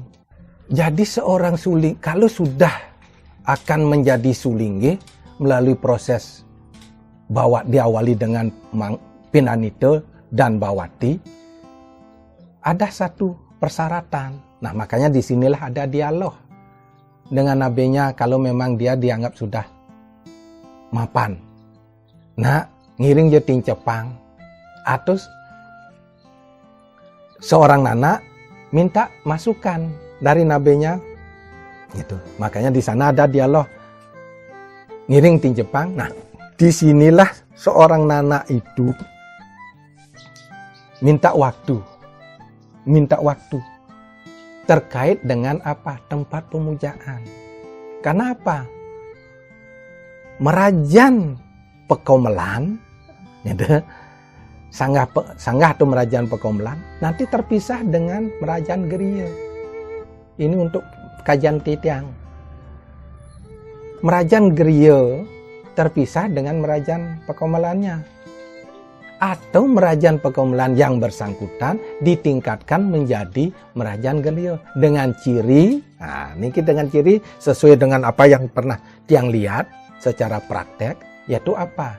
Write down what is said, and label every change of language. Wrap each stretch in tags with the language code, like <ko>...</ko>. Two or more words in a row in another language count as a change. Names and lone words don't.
<id>Jadi seorang suling kalau sudah akan menjadi sulingge melalui proses diawali dengan pinanite dan bawati, ada satu persyaratan. Nah, makanya disinilah ada dialog dengan nabinya kalau memang dia dianggap sudah mapan.</id> <ban>Nah, ngiring je tincepang.</ban> <id>Atau seorang nana minta masukan dari nabinya. Gitu. Makanya di sana ada dialog</id> <ban>ngiring tincepang.</ban> <id>Nah, disinilah seorang nana itu minta waktu terkait dengan apa? Tempat pemujaan. Karena apa? Merajan Pekomelan, gitu, sanggah atau merajan Pekomelan nanti terpisah dengan merajan Geria. Ini untuk kajian titiang. Merajan Geria terpisah dengan merajan Pekomelannya. Atau merajan Pekomelan yang bersangkutan ditingkatkan menjadi merajan Geria dengan ciri, nah ini dengan ciri sesuai dengan apa yang pernah tiang lihat secara praktek, yaitu apa?</id>